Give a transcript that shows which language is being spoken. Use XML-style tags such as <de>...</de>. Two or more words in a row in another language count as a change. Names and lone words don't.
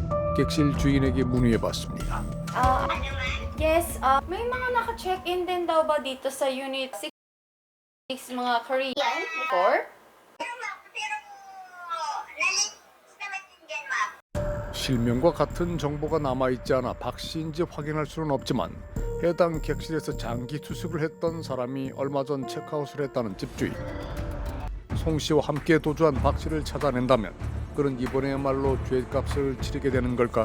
<ko>객실 주인에게 문의해봤습니다.</ko> <tl>Yes, may mga naka-check-in din daw ba dito sa Unit 6 mga Korean before?</tl> <ko>실명과 같은 정보가 남아있지 않아 박 씨인지 확인할 수는 없지만 해당 객실에서 장기 투숙을 했던 사람이 얼마 전 체크아웃을 했다는 집주인. 송 씨와 함께 도주한 박 씨를 찾아낸다면 그는 이번에야말로 죄값을 치르게 되는 걸까?</ko>